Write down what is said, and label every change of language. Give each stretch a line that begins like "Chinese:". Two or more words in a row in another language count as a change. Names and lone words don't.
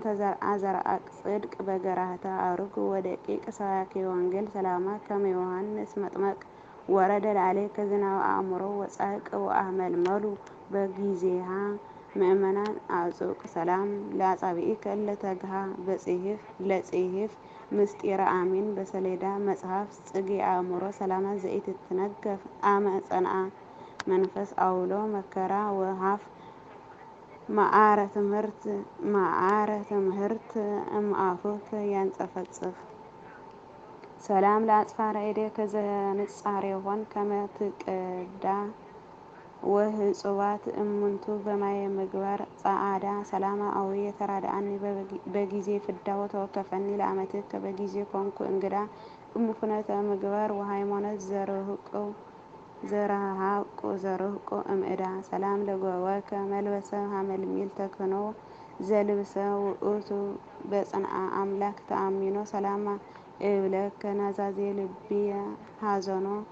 Geez: ዘርአ ጽድቅ በገራህተ አሩግ ወደቂቅ ሰባኬ ወንጌል ሰላማ ከመ ዮሐንስ መጥመቅ ወረደ ላዕሌከ ዝናብ አእምሮ ወጻሕቅ ወአመልመሉ በጊዜሃ ምእመናን አዕጹቅ ሰላም ለአጻብዒከ እለ ተግሃ ለጽሒፍ ምስጢረ አሚን በሰሌዳ መጽሐፍ ጽጌ አእምሮ ሰላማ ዘኢትትነገፍ አመ ጸንዐ መንፈስ አውሎ መከራ ወሃፍ መዓረ ትምህርት እምአፉከ ያንጸፈጽፍ ሰላም ለአጽፋረ እዴከ ዘንጻሬሆን ከመ ትቀዳ ወህጹባት እሙንቱ በማየ ምግባር ጸዓዳ ሰላማ አውየ ተራድአኒ በጊዜ ፍዳ ወተወከፈኒ ለአመትከ በጊዜ ኮንኩ እንግዳ እምኩነተ ምግባር ወሃይማኖት ዘረሃቁ እምዕዳ ሰላም ለጎወከ መልበሰ ሀመልሚል ተክህኖ ዘልብሰ ውእቱ በጽንዐ አምላክ ተአሚኖ ሰላማ እብለከ ናዛዜ ልብየ ሐዘኖ